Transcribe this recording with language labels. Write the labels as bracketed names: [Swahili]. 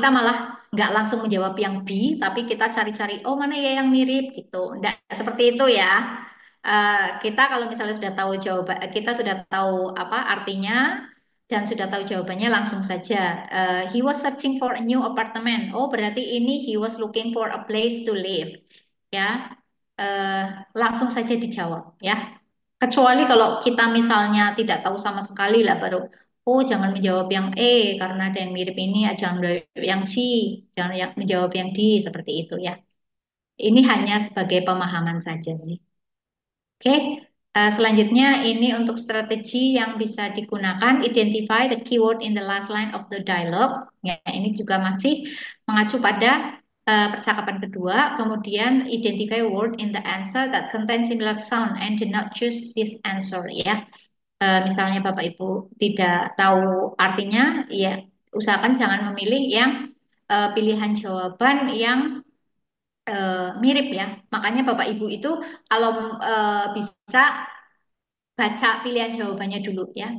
[Indonesian] Kita malah nggak langsung menjawab yang B, tapi kita cari-cari, oh mana ya yang mirip gitu. Nggak seperti itu ya. Kita kalau misalnya sudah tahu jawaban, kita sudah tahu apa artinya dan sudah tahu jawabannya langsung saja. [English] He was searching for a new apartment. [Indonesian] Oh berarti ini [English] he was looking for a place to live. [Indonesian] Ya, langsung saja dijawab ya. Kecuali kalau kita misalnya tidak tahu sama sekali lah baru, oh jangan menjawab yang E karena ada yang mirip ini, jangan menjawab yang C, jangan menjawab yang D seperti itu ya. Ini hanya sebagai pemahaman saja sih. Oke, selanjutnya ini untuk strategi yang bisa digunakan, [English] identify the keyword in the last line of the dialogue. [Indonesian] Ya, ini juga masih mengacu pada percakapan kedua. [English] Kemudian identify word in the answer that contain similar sound and do not choose this answer. [Indonesian] Ya, misalnya Bapak Ibu tidak tahu artinya, ya usahakan jangan memilih yang pilihan jawaban yang mirip ya. Makanya Bapak Ibu itu kalau bisa baca pilihan jawabannya dulu ya.